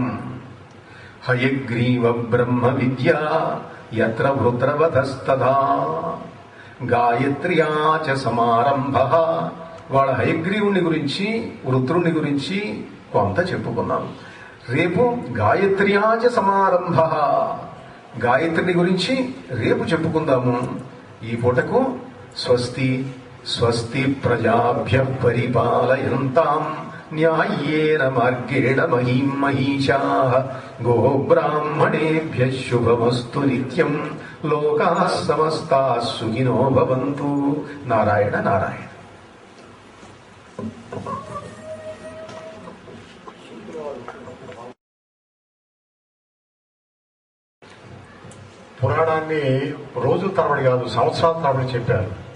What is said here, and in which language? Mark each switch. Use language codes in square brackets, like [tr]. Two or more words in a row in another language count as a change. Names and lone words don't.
[sa] హయగ్రీవ బ్రహ్మ విద్య యత్ర వృత్రవతస్తథా గాయత్ర్యాచ సమారంభ. [te] వాళ్ళ హయగ్రీవుని గురించి, వృత్రుని గురించి కొంత చెప్పుకున్నాం. రేపు [sa] గాయత్ర్యాచ సమారంభ, [te] గాయత్రిని గురించి రేపు చెప్పుకుందాము. ఈ పూటకు [sa] స్వస్తి స్వస్తి ప్రజాభ్య పరిపాలయంతాం న్యాయేన మార్గేణ మహీం మహీషాః గోబ్రాహ్మణేభ్యః శుభమస్తు నిత్యం. లోకాః సమస్తాః సుఖినో భవంతు. నారాయణ నారాయణ. [te] పురాణాన్ని రోజుల తరబడి కాదు, సంవత్సరాల తరబడి చెప్పారు.